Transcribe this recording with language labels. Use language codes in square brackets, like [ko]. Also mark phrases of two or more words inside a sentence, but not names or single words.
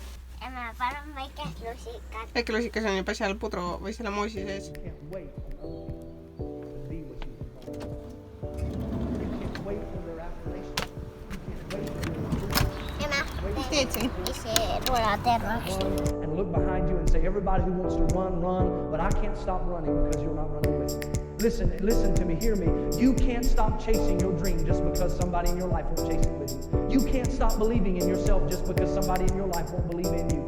[et] Ja mä panen väikelusikat. Väikelusikas on juba seal pudru või selle moosi sees. Mis teed siin? Ise ruola tervaks. [en] And look behind you and say, everybody who wants to run, run, but I can't stop running because you're not running with me. Listen to me, hear me. You can't stop chasing your dream just because somebody in your life won't chase it with you. You can't stop believing in yourself just because somebody in your life won't believe in you.